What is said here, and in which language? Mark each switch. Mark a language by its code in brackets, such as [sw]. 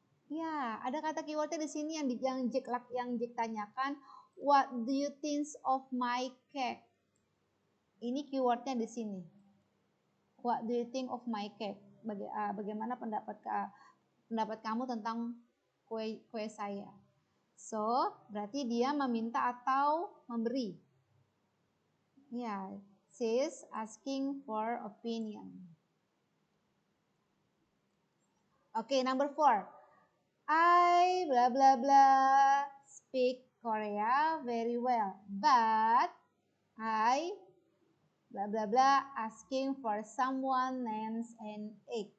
[id] Ya, ada kata keywordnya di sini yang Jack tanyakan. [en] What do you think of my cake? [id] Ini keywordnya di sini. [en] What do you think of my cake? [id] Bagaimana pendapat kamu tentang kue saya? So, berarti dia meminta atau memberi. [en] Ya, she's asking for opinion. Okay, number 4. I blah blah blah speak Korea very well, but I blah blah blah asking for someone names and egg.